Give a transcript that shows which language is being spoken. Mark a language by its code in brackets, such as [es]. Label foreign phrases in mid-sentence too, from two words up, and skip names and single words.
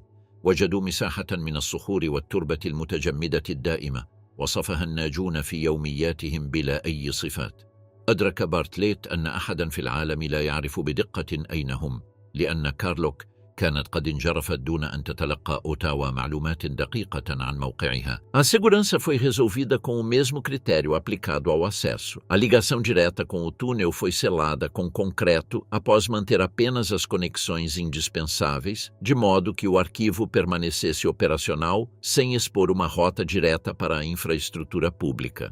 [ar] وجدوا مساحة من الصخور والتربة المتجمدة الدائمة، وصفها الناجون في يومياتهم بلا أي صفات. أدرك بارتليت أن أحدا في العالم لا يعرف بدقة أين هم، لأن كارلوك كانت قد انجرفت دون أن تتلقى أوتاوا معلومات دقيقة عن موقعها. [pt] A segurança foi resolvida com o mesmo critério aplicado ao acesso. A ligação direta com o túnel foi selada com concreto após manter apenas as conexões indispensáveis, de modo que o arquivo permanecesse operacional sem expor uma rota direta para a infraestrutura pública.